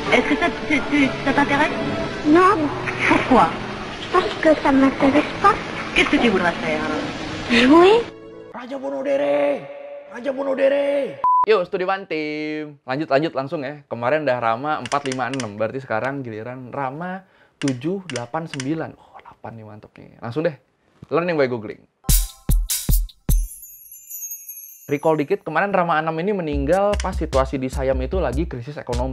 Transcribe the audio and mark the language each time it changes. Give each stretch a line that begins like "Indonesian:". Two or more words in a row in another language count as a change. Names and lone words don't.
French: Est-ce que ça t'intéresse? Non, Pourquoi? parce que ça m'intéresse pas. Qu'est-ce que tu voudrais faire alors? Jouer?
Indonesian: Raja bunuh diri! Raja bunuh diri! Yuk, Studi One Team. Lanjut langsung ya. Kemarin udah Rama 4, 5, 6. Berarti sekarang giliran Rama 7, 8, 9. Oh, 8 nih, mantep nih. Langsung deh.
English: Learning by googling.
Indonesian: Recall dikit, kemarin Rama 6 ini meninggal pas situasi di Siam itu lagi krisis ekonomi.